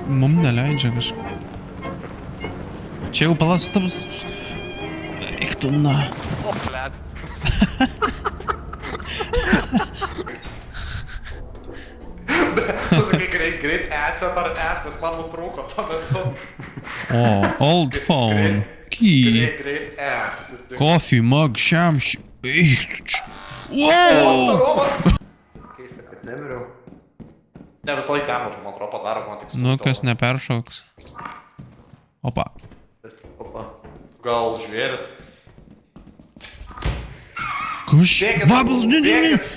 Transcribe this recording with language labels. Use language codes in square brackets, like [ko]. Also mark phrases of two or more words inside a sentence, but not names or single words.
[lt] Mum neleidžia kažką. Čia jau pala sustabus. Eik tu na. O, blet. Tu sakai greit asset ar asset, nes man nutrūko tuo metu. O, [en] old phone. Key. [lt] Greit asset. [en] Coffee mug, [lt] šiam ši... Eik tu čia. Wow! Keista, kad nemiriau. Ne, visą laiką damage, man atrodo, padaro, man tik Nu, kas neperšoks. Opa. Opa. Gal žvėris? Kuš? Vabals, ne.